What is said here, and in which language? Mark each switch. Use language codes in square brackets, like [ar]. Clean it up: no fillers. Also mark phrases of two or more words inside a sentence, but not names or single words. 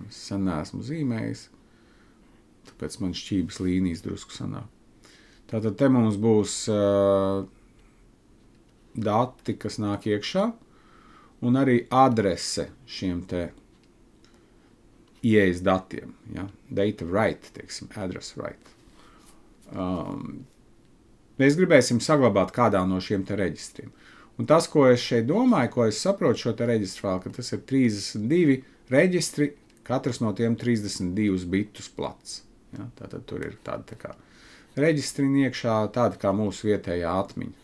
[lv] Es sen neesmu zīmējis, tāpēc man šķības līnijas drusku sanāk. Tātad te mums būs dati, kas nāk iekšā, un arī adrese šiem te ieejas datiem. Ja? [en] Data write, teiksim, address write. [lv] Mēs gribēsim saglabāt kādā no šiem te reģistriem. Un tas, ko es šeit domāju, ko es saprotu šo te reģistru failu, ka tas ir 32 reģistri, katrs no tiem 32 bitus plats. Ja? Tātad tur ir tāda tā kā reģistriņa iekšā, tāda kā mūsu vietējā atmiņa.